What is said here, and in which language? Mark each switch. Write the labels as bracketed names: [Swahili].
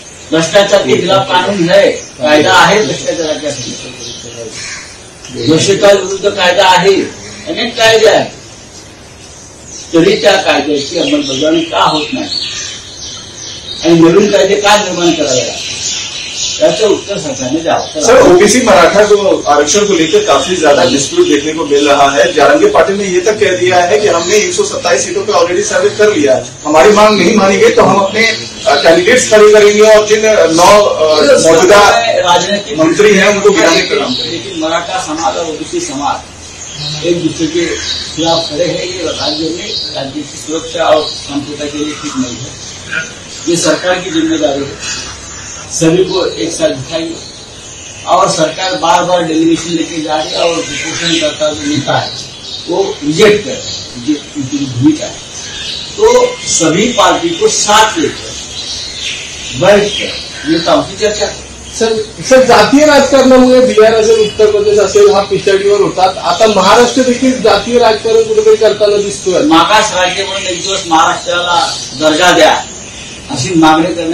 [Hindi] भ्रष्टाचार के खिलाफ कानून है, [Marathi] कायदा आहे भ्रष्टाचाराच्या भ्रष्टाचार विरुद्ध कायदा आहे, अनेक कायदे आहेत. तरी त्या कायद्याची अंमलबजावणी का होत नाही आणि नवीन कायदे का निर्माण करावे लागतात त्याचं उत्तर सरकारने द्यावं. [Hindi] सर, ओबीसी मराठा जो आरक्षण को लेकर काफी ज्यादा डिस्प्यूट देखने को मिल रहा है. जरांगे पाटिल ने ये तक कह दिया है कि हमने 127 सीटों पे ऑलरेडी सर्वे कर लिया है, हमारी मांग नहीं मानी गई तो हम अपने कैंडिडेट्स खड़े करेंगे और जिन 9 मौजूदा राजनीतिक मंत्री हैं उनको गिराने का काम करेंगे. लेकिन मराठा समाज और ओबीसी समाज एक दूसरे के खिलाफ खड़े हैं. ये राज्य में राज्य की सुरक्षा और संप्रभुता के लिए ठीक नहीं है. ये सरकार की जिम्मेदारी है. सभी को एक साथ दिखाइए. और सरकार बार बार डेलीगेशन लेके जा रही है और उपोषण करता जो नेता है वो रिजेक्ट कर रहे हैं. ये उनकी भूमिका है. तो सभी पार्टी को साथ लेकर बैठकर नेताओं की चर्चा करें. [Marathi] सर, जातीय राजकारणामुळे बिहार असेल, उत्तर प्रदेश असेल हा पिछाडीवर होतात. आता महाराष्ट्र देखील जातीय राजकारण कुठेतरी करताना दिसतोय. मागास राज्य म्हणून एक दिवस महाराष्ट्राला दर्जा द्या अशी मागणी करण्यात